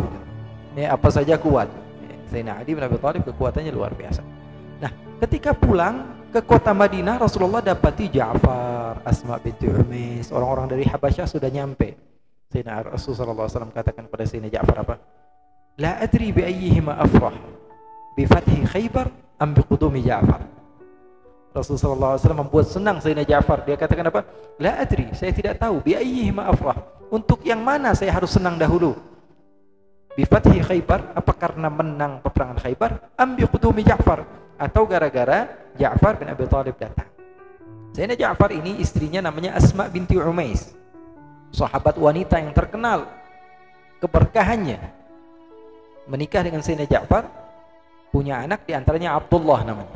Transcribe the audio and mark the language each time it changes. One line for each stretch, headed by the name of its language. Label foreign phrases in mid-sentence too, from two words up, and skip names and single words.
Indonesian: Ya, apa saja kuat. Sayyidina Ali bin Abi Thalib kekuatannya luar biasa. Nah, ketika pulang ke kota Madinah, Rasulullah dapati Ja'far, Asma binti Umais, orang-orang dari Habasyah sudah nyampe. Sayyidina Rasulullah SAW katakan pada Sayyidina Ja'far apa?
Arabic: لا أدري بأيهما أفرح، بفتح خيبر أم بقدوم جعفر.
Indonesian: Rasulullah SAW membuat senang Sayyidina Ja'far. Dia katakan apa?
Arabic: لا أدري,
Indonesian: saya tidak tahu,
Arabic: بأيهما أفرح,
Indonesian: untuk yang mana saya harus senang dahulu?
Arabic: بفتح خيبر,
Indonesian: apa karena menang peperangan Khaybar,
Arabic: أم بقدوم جعفر,
Indonesian: atau gara-gara Ja'far bin Abi Thalib datang. Sayyidina Ja'far ini istrinya namanya Asma binti Umais, sahabat wanita yang terkenal keberkahannya. Menikah dengan Sayyidina Ja'far, punya anak diantaranya Abdullah namanya.